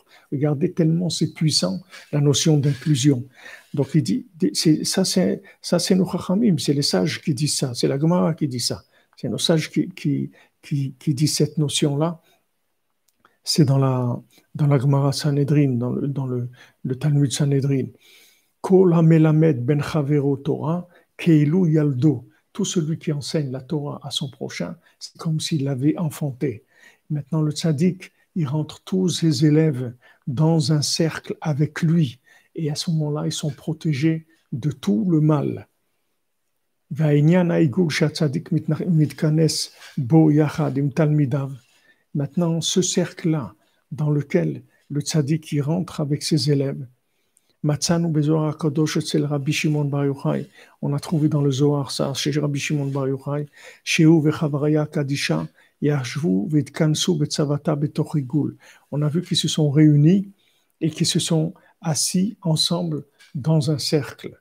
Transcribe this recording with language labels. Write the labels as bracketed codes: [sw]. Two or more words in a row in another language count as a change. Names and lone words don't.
[fr] Regardez tellement c'est puissant, la notion d'inclusion. Donc il dit, ça c'est nos chachamim, c'est les sages qui disent ça, c'est la Gemara qui dit ça. C'est nos sages qui disent cette notion-là. C'est dans la Gemara Sanhedrin, dans le Talmud Sanhedrin. [he] כל המלמד בן חברו תורה, כאילו ילדו. [fr] Tout celui qui enseigne la Torah à son prochain, c'est comme s'il l'avait enfanté. Maintenant, le tzaddik, il rentre tous ses élèves dans un cercle avec lui. Et à ce moment-là, ils sont protégés de tout le mal. Maintenant, ce cercle-là, dans lequel le tzaddik il rentre avec ses élèves, on a trouvé dans le Zohar ça, chez Rabbi Shimon Bar Yochai, on a vu qu'ils se sont réunis et qu'ils se sont assis ensemble dans un cercle.